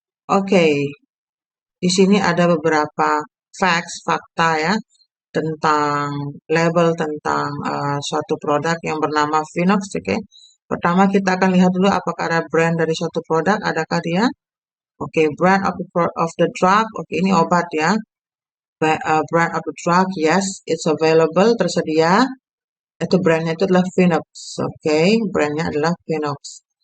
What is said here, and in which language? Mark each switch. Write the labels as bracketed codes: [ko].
[id] Oke, di sini ada beberapa facts, fakta ya, tentang label tentang suatu produk yang bernama Vinox. Oke, pertama kita akan lihat dulu apakah ada brand dari suatu produk, adakah dia? [en] Oke, brand of the drug. Oke, [id] ini obat ya. [en] Brand of the drug, yes, it's available, tersedia. [id] Itu brandnya itu adalah Vinox. Oke, brandnya adalah Vinox.